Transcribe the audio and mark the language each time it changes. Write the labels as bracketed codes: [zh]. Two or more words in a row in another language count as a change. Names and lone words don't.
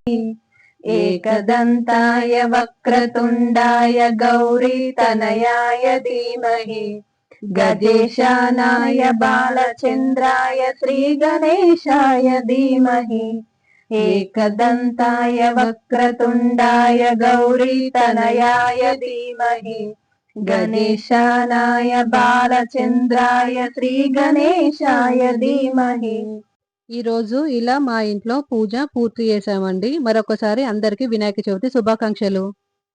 [sa] एकदन्ताय वक्रतुण्डाय गौरीतनयाय धीमहि गजेशानाय बालचन्द्राय श्रीगणेशाय धीमहि एकदन्ताय वक्रतुण्डाय गौरीतनयाय धीमहि गणेशानाय बालचन्द्राय श्रीगणेशाय धीमहि [te] ఈరోజు ఇలా మా ఇంట్లో పూజ పూర్తి చేశామండి. మరొకసారి అందరికీ వినాయక చవితి శుభాకాంక్షలు.